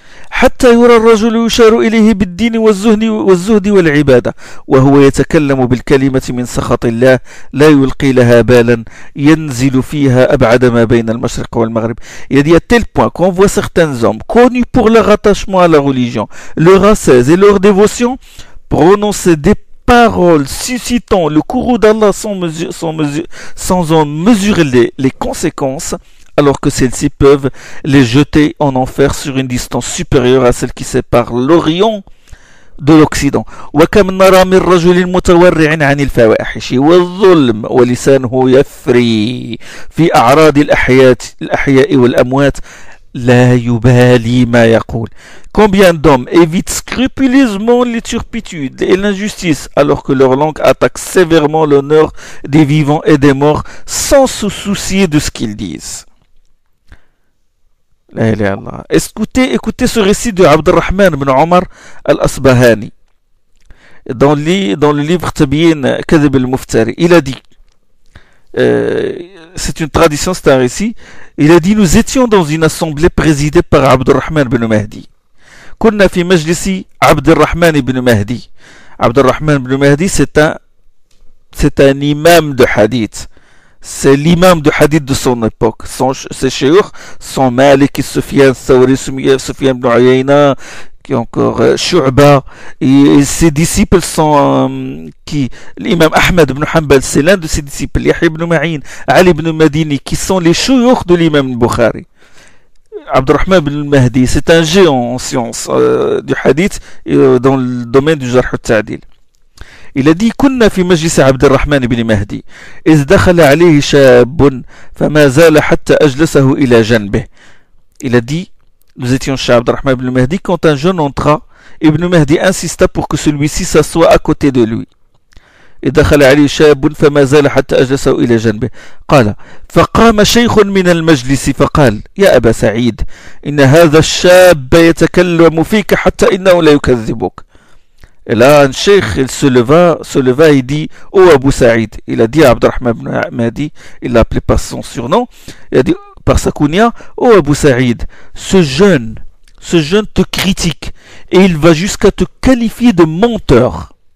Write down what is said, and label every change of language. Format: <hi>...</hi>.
<ar>حتى يرى الرجل يشار إليه بالدين والزهد والعبادة وهو يتكلم بالكلمة من سخط الله لا يلقي لها بالا ينزل فيها أبعد ما بين المشرق والمغرب.</ar> <fr>Il y a tel point qu'on voit certains hommes connus pour leur attachement à la religion, leur ascèse et leur dévotion, prononcer des paroles suscitant le courroux d'Allah sans en mesurer les conséquences, alors que celles-ci peuvent les jeter en enfer sur une distance supérieure à celle qui sépare l'Orient de l'Occident. وكم نرى من رجل متورع عن الفواحش والظلم ولسانه يفري في أعراض الأحياء والأموات لا يبالي ما يقول. Combien d'hommes évitent scrupuleusement les turpitudes et l'injustice alors que leur langue attaque sévèrement l'honneur des vivants et des morts sans se soucier de ce qu'ils disent. Écoutez ce récit de Abdurrahman ibn Omar al-Asbahani dans le livre Tabyin Kadhib al-Muftari. Il a dit, c'est une tradition, c'est un récit, il a dit: nous étions dans une assemblée présidée par Abdurrahman ibn Mahdi.</fr> <ar>كنا في مجلس عبد الرحمن ibn Mahdi.</ar> <fr>Abdurrahman ibn Mahdi, c'est un imam de hadith. C'est l'imam de hadith de son époque. Ses cheikhs sont Malik, Sufyan Thawri, Sufyan ibn Uyayna, qui encore Shu'ba, et ses disciples sont l'imam Ahmad ibn Hanbal, c'est l'un de ses disciples, Yahya ibn Ma'in, Ali ibn Madini, qui sont les cheikhs de l'imam Bukhari. Abdurrahman ibn Mahdi, c'est un géant en sciences du hadith dans le domaine du jarh al-ta'dil. Il a dit:</fr> <ar>كنا في مجلس عبد الرحمن بن مهدي إذ دخل عليه شاب فما زال حتى أجلسه إلى جنبه.</ar> <fr>Il a dit: nous étions chez Abdurrahman ibn Mahdi quand un jeune entra. Ibn Mahdi insista pour que celui-ci s'assoie à côté de lui.</fr> <ar>إذ دخل عليه شاب فما زال حتى أجلسه إلى جنبه. قال: فقام شيخ من المجلس فقال: يا أبا سعيد إن هذا الشاب يتكلم فيك حتى إنه لا يكذبك.</ar> <fr>Et là, un cheikh, il se leva et dit: oh Abu Saïd, il a dit à Abdurrahman ibn Mahdi, il l'a appelé par son surnom, il a dit par sa kunya: oh Abu Saïd, ce jeune te critique et il va jusqu'à te qualifier de menteur.</fr>